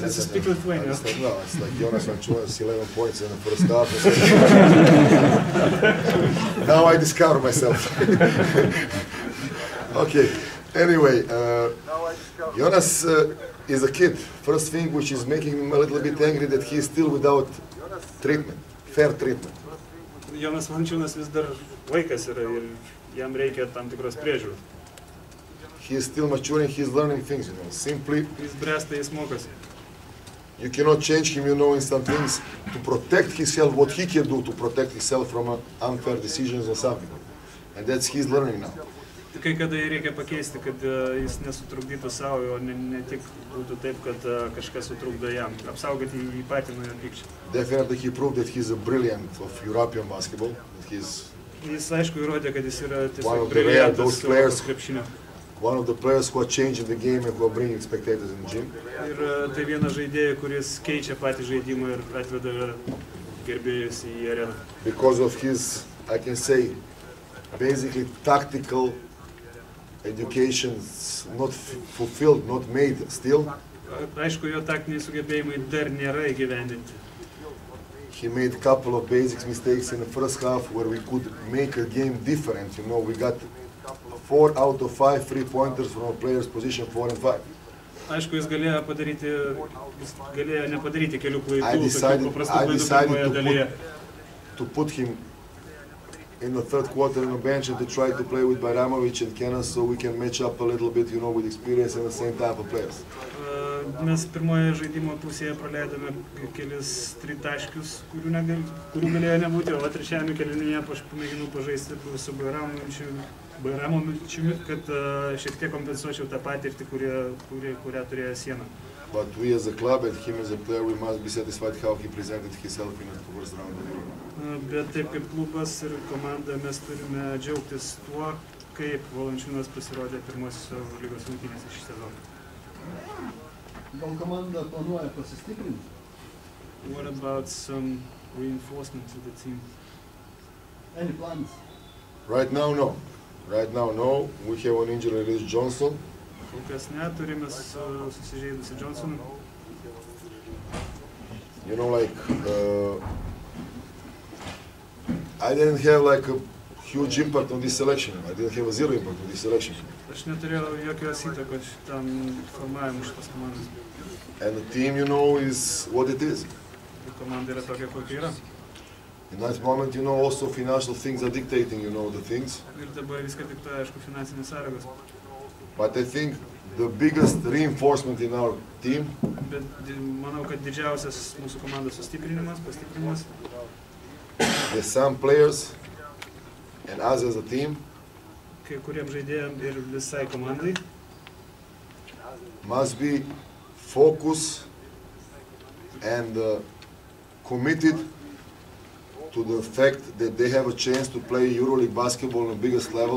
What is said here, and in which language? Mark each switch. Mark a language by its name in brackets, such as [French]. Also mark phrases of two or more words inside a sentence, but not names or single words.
[English] It's a speak Lithuania. No, it's like Jonas Valančiūnas, 11 points in the first half. Now I discover myself. Okay. Anyway, Jonas is a kid. First thing which is making him a little bit angry that he is still without treatment, fair treatment. [Lithuanian] Jonas Valančiūnas vis dar vaikas yra ir jam reikia tam tikros priežiūros. [English] He is still maturing, he is learning things, you know. Simply, [Lithuanian] jis bręsta, jis mokosi. [English] You cannot change him, you know, in some things to protect himself, what he can do to protect himself from unfair decisions or something. And that's he's learning now. [Lithuanian] Kai kada reikia pakeisti, kad jis nesutrukdytų savo, o ne tik būtų taip, kad kažkas sutrukdo jam. Apsaugoti jį patį nuo pykčio. [English] Definitely he proved that he's a brilliant of European basketball. [Lithuanian] Jis aišku įrodė, kad jis yra tiesiog brilliantas Europos krepšinio. [English] One of the players who are changing the game and who are bringing spectators in the gym. [Lithuanian] Ir tai vienas žaidėjas, kuris keičia patį žaidimą ir atveda gerbėjus į areną. [English] Because of his, I can say, basically tactical education, not fulfilled, not made still. [Lithuanian] Aišku, jo taktiniai sugebėjimai dar nėra įgyvendinti. [English] He made a couple of basic mistakes in the first half where we could make a game different. You know, we got 4 out of 5 3-pointers from a player's position 4 and 5. [Lithuanian] Aišku, jis galėjo nepadaryti kelių klaidų, [English] I decided to put him in the third quarter on the bench and to try to play with Baramovic and Kenan so we can match up a little bit, you know, with experience and the same type of players. [Lithuanian] Mes pirmoje žaidimo pusėje praleidome kelis tritaškius, kurių galėjo nebūti, o trečiajame kėlinyje aš pamėginau pažaisti su Baramovičiumi, kad šiek tiek kompensuočiau tą patirtį, kurią turėjo Siena. [English] But we as a club and him as a player, we must be satisfied how he presented himself in the first round of the Euro. [Lithuanian] Bet taip kaip klubas ir komanda mes turime džiaugtis tuo, kaip Valančiūnas pasirodė pirmosios lygos rungtynėse šį sezoną. Gal komanda planuoja pasistiprinti? [English] What about some reinforcement to the team? Any plans? Right now, no. Right now, no. We have an injury release Johnson. [Lithuanian] Kol kas neturime susižeidusi Johnsoną. [English] You know, like, I didn't have like a huge impact on this selection. I didn't have a zero impact on this selection. [Lithuanian] Aš neturėjau jokios įtakos šitam formavimui šitos komandos. [English] And the team, you know, is what it is. [Lithuanian] Komanda yra tokia, kokia yra. [English] In that moment, you know, also financial things are dictating, you know, the things. [Lithuanian] Ir dabar viską diktuoja, aišku, finansinės sąlygos. [English] But I think the biggest reinforcement in our team [Lithuanian] Bet manau, kad didžiausias mūsų komandos sustiprinimas, pastiprinimas, [English] the some players and us as a team [Lithuanian] kai kuriem žaidėjam ir visai komandai, [English] must be focused and committed to the fact that they have a chance to play EuroLeague basketball on the biggest level.